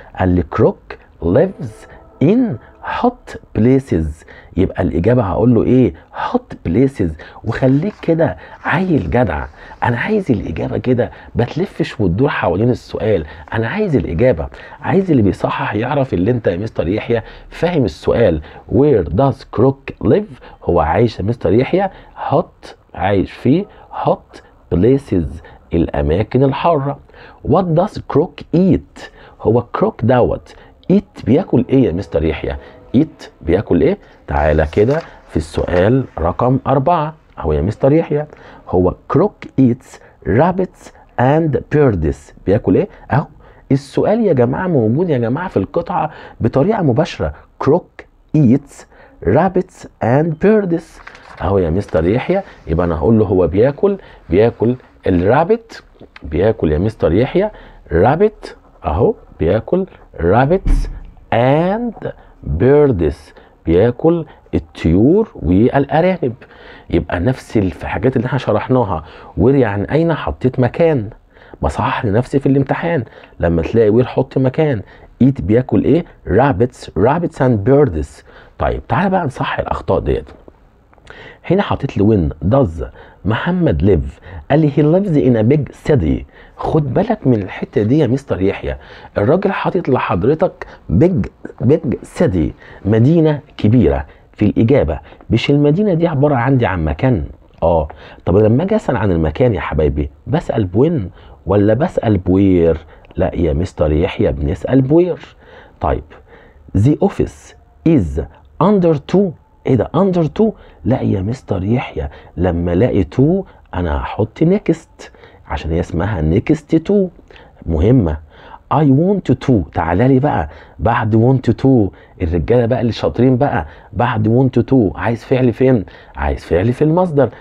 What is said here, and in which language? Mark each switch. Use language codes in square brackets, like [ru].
[ar] قال لي كروك [en] lives in hot places. [ar] يبقى الاجابه هقول له ايه؟ hot places. وخليك كده عيل جدع. انا عايز الاجابه كده ما تلفش وتدور حوالين السؤال. انا عايز الاجابه، عايز اللي بيصحح يعرف اللي انت يا مستر يحيى فاهم السؤال. [en] where does crook live؟ [ar] هو عايش يا مستر يحيى hot عايش في [en] hot places [ar] الاماكن الحاره. [en] what does crook eat؟ [ar] هو كروك دوت eat بياكل ايه يا مستر يحيى؟ eat بياكل ايه؟ تعالى كده في السؤال رقم 4 اهو يا مستر يحيى. [en] هو كروك eats rabbits and birds. [ar] بياكل ايه؟ اهو السؤال يا جماعه موجود يا جماعه في القطعه بطريقه مباشره. كروك [en] eats rabbits and birds [ar] اهو يا مستر يحيى. يبقى انا هقول له هو بياكل الرابت. بياكل يا مستر يحيى رابت اهو بياكل رابتس [en] and birds [ar] بياكل الطيور والارانب. يبقى نفس الحاجات اللي احنا شرحناها. وير يعني اين، حطيت مكان. بصحح لنفسي في الامتحان لما تلاقي وير حط مكان. ايت بياكل ايه؟ [en] rabbits and birds. [ar] طيب تعالى بقى نصحح الاخطاء ديت. هنا حطيت لي وين [en] does محمد live. [ar] قال لي [en] he lives in a big city. [ar] خد بالك من الحته دي يا مستر يحيى، الراجل حاطط لحضرتك بيج سيتي، مدينه كبيره في الاجابه، مش المدينه دي عباره عن مكان. طب لما اجي اسال عن المكان يا حبايبي بسال بوين ولا بسال بوير؟ لا يا مستر يحيى بنسال بوير. طيب [en] the office is under 2. [ar] ايه ده [en] under 2؟ [ar] لا يا مستر يحيى لما الاقي 2 انا هحط next عشان هي اسمها [en] next to. [ar] مهمه. [en] I want to. [ar] تعالى لي بقى بعد [en] want to. [ar] الرجاله بقى اللي شاطرين بقى بعد want to عايز فعل فين؟ عايز فعل في المصدر.